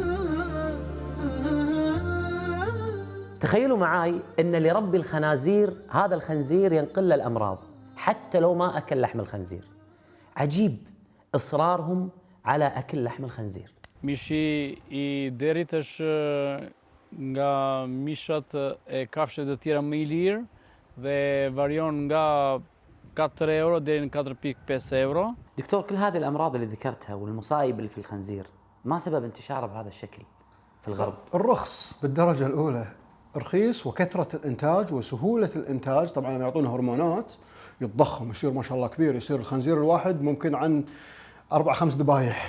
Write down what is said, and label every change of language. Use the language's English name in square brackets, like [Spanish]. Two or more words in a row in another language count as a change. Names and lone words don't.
[Arabic] تخيلوا معاي أن لرب الخنازير هذا الخنزير ينقل له الأمراض حتى لو ما أكل لحم الخنزير. عجيب إصرارهم على أكل لحم الخنزير. [Albanian] Mishi i derit është nga mishat e kafshëve të tjera më i lirë dhe varion nga 4 euro deri në 4.5 euro. [Arabic] دكتور، كل هذه الأمراض اللي ذكرتها والمصايب اللي في الخنزير ما سبب انتشاره بهذا الشكل في الغرب؟ الرخص بالدرجة الأولى. رخيص وكثرة الإنتاج وسهولة الإنتاج. طبعا لما يعطونه هرمونات يتضخم، يصير ما شاء الله كبير، يصير الخنزير الواحد ممكن عن 4-5 ذبايح.